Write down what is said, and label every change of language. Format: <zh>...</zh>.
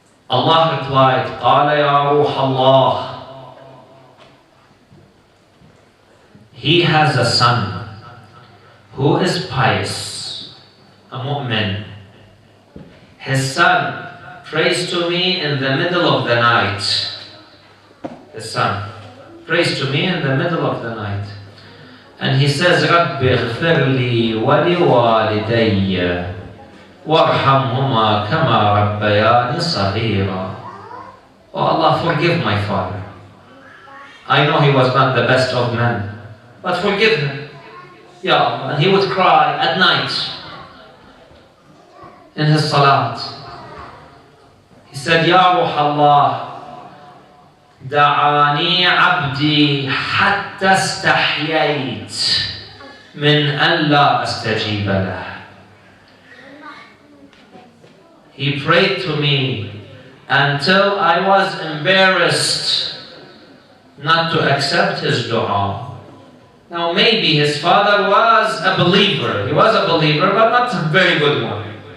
<en>Allah replied,</en> <ar>قال يا روح الله.</ar> <en>He has a son who is pious, a mu'min. His son prays to me in the middle of the night. His son prays to me in the middle of the night. And he says,</en> <ar>رَبِّ اغْفِرْ لِي وَلِوَالِدَيَّ وَارْحَمْهُمَا كَمَا رَبَّيَانِي صَغِيرًا.</ar> <en>Oh Allah, forgive my father. I know he was not the best of men, but forgive him. Ya Allah. And he would cry at night in his salat. He said, Ya Ruh Allah,</en> <ar>دعاني عبدي حتى استحييت من أن لا أستجيب له.</ar> <en>He prayed to me until I was embarrassed not to accept his dua. Now maybe his father was a believer. He was a believer, but not a very good one.</en>